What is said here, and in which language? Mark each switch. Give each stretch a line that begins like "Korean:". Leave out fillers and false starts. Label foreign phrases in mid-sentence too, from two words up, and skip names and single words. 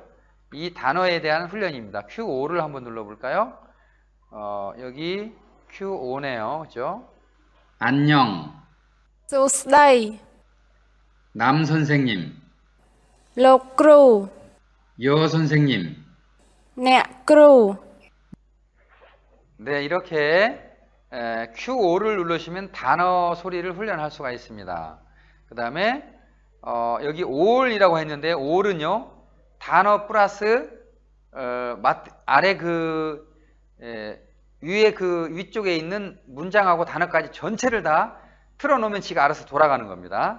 Korean: 이 단어에 대한 훈련입니다. Q5를 한번 눌러볼까요? 여기 Q5네요. 그죠? 안녕.
Khmer: 소스다이
Korean: 남 선생님,
Khmer: លោកគ្រូ
Korean: 여 선생님.
Khmer: អ្នកគ្រូ
Korean: 네, 이렇게 Q5를 누르시면 단어 소리를 훈련할 수가 있습니다. 그 다음에 여기 all이라고 했는데 all은요 단어 플러스 아래 위에 그 위쪽에 있는 문장하고 단어까지 전체를 다 틀어놓으면 지가 알아서 돌아가는 겁니다.